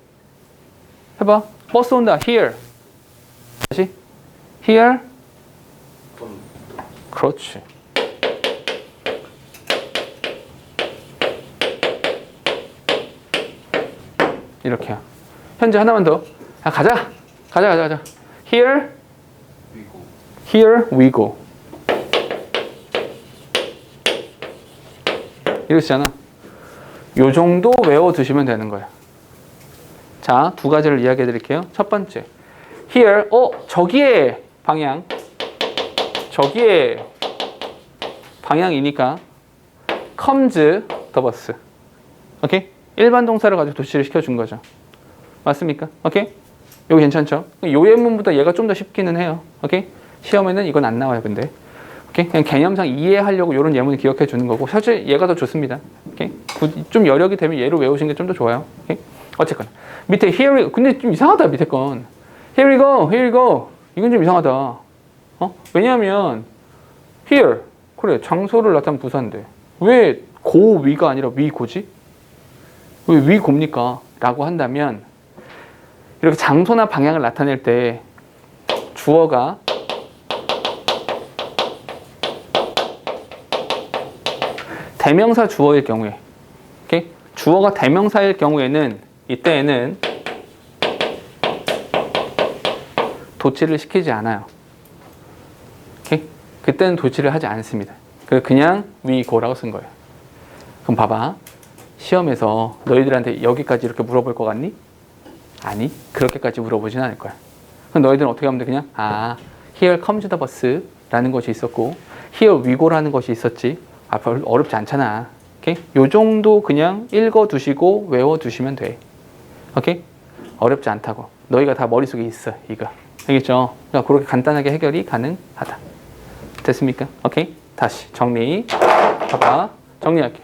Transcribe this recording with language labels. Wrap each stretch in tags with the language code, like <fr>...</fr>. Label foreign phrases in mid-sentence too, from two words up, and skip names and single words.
<ko>해봐. 버스 온다. Here. 다시. Here. 그렇지. 이렇게요. 현재 하나만 더. 가자. Here.</ko> <en>Here we go.</en> <ko>이러시잖아. 요 정도 외워두시면 되는 거예요. 자, 두 가지를 이야기해 드릴게요. 첫 번째. Here. 저기에 방향. 저기에 방향이니까</ko> <en>comes the bus.</en> <ko>오케이? 일반 동사를 가지고 도치를 시켜준 거죠. 맞습니까? 오케이? 여기 괜찮죠? 요 예문보다 얘가 좀 더 쉽기는 해요. 오케이? 시험에는 이건 안 나와요, 근데. 오케이? 그냥 개념상 이해하려고 이런 예문을 기억해 주는 거고, 사실 얘가 더 좋습니다. 오케이? 좀 여력이 되면 얘로 외우시는 게 좀 더 좋아요. 오케이? 어쨌건. 밑에</ko> <en>here we go.</en> <ko>근데 좀 이상하다, 밑에 건.</ko> <en>Here we go, here we go.</en> <ko>이건 좀 이상하다. 왜냐하면, here. 그래, 장소를 나타낸 부사인데. 왜</ko> <en>go we</en> <ko>가 아니라</ko> <en>we go</en> <ko>지? 왜</ko> <en>we go</en> <ko>입니까? 라고 한다면, 이렇게 장소나 방향을 나타낼 때 주어가 대명사 주어일 경우에, 오케이? 주어가 대명사일 경우에는 이때에는 도치를 시키지 않아요. 오케이? 그때는 도치를 하지 않습니다. 그냥</ko> <en>we go</en> <ko>라고 쓴 거예요. 그럼 봐봐. 시험에서 너희들한테 여기까지 이렇게 물어볼 것 같니? 아니, 그렇게까지 물어보진 않을 거야. 그럼 너희들은 어떻게 하면 돼? 그냥</ko> <en>here comes the bus</en> <ko>라는 것이 있었고</ko> <en>here we go</en> <ko>라는 것이 있었지. 별로 어렵지 않잖아. 오케이? 요 정도 그냥 읽어두시고 외워두시면 돼. 오케이? 어렵지 않다고. 너희가 다 머릿속에 있어, 이거. 알겠죠? 그러니까 그렇게 간단하게 해결이 가능하다. 됐습니까? 오케이? 다시 정리. 봐봐. 정리할게요.</ko>